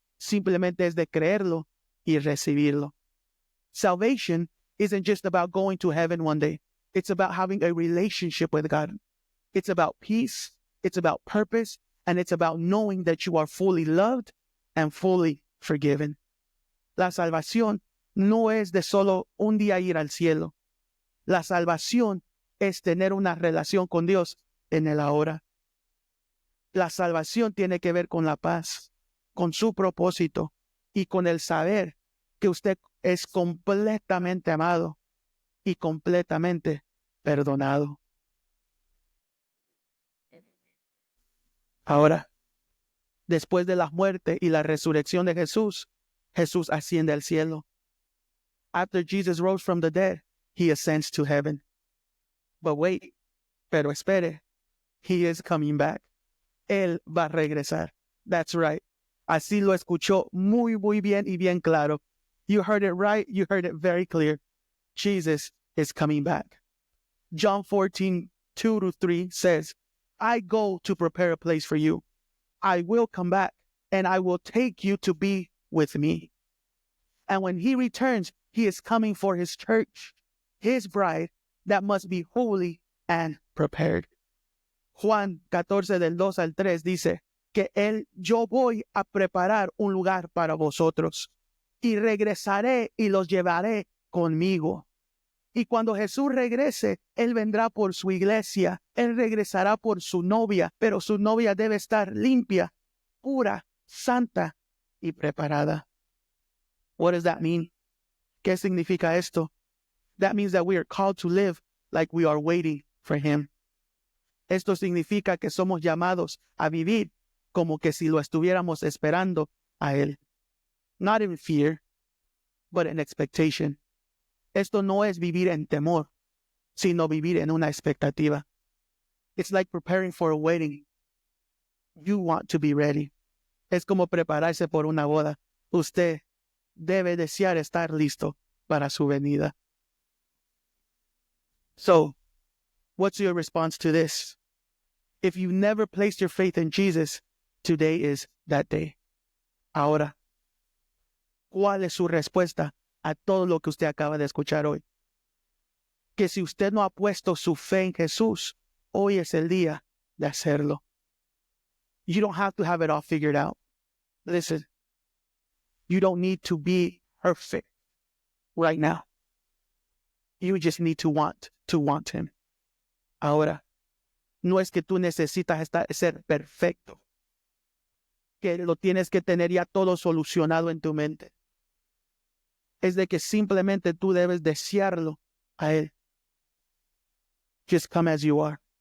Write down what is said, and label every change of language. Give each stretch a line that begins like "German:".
Spanish: Simplemente es de creerlo y recibirlo.
English: Salvation isn't just about going to heaven one day. It's about having a relationship with God. It's about peace. It's about purpose. And it's about knowing that you are fully loved and fully forgiven.
Spanish: La salvación no es de solo un día ir al cielo. La salvación es tener una relación con Dios en el ahora. La salvación tiene que ver con la paz, con su propósito y con el saber que usted es completamente amado y completamente perdonado. Ahora, después de la muerte y la resurrección de Jesús, Jesús asciende al cielo.
English: After Jesus rose from the dead, he ascends to heaven. But wait,
Spanish: pero espere,
English: he is coming back.
Spanish: Él va a regresar.
English: That's right.
Spanish: Así lo escuchó muy bien y bien claro.
English: You heard it right. You heard it very clear. Jesus is coming back. John 14:2-3 says, I go to prepare a place for you. I will come back and I will take you to be with me. And when he returns, he is coming for his church, his bride that must be holy and prepared.
Spanish: Juan 14:2-3 dice que yo voy a preparar un lugar para vosotros y regresaré y los llevaré conmigo. Y cuando Jesús regrese, Él vendrá por su iglesia. Él regresará por su novia, pero su novia debe estar limpia, pura, santa y preparada.
English: What does that mean?
Spanish: ¿Qué significa esto?
English: That means that we are called to live like we are waiting for Him.
Spanish: Esto significa que somos llamados a vivir como que si lo estuviéramos esperando a Él.
English: Not in fear, but in expectation.
Spanish: Esto no es vivir en temor, sino vivir en una expectativa.
English: It's like preparing for a wedding. You want to be ready.
Spanish: Es como prepararse por una boda. Usted debe desear estar listo para su venida.
English: So, what's your response to this? If you never placed your faith in Jesus, today is that day.
Spanish: Ahora, ¿cuál es su respuesta a todo lo que usted acaba de escuchar hoy? Que si usted no ha puesto su fe en Jesús, hoy es el día de hacerlo.
English: You don't have to have it all figured out. Listen, you don't need to be perfect right now. You just need to want Him.
Spanish: Ahora, no es que tú necesitas ser perfecto, que lo tienes que tener ya todo solucionado en tu mente. Es de que simplemente tú debes desearlo a Él.
English: Just come as you are.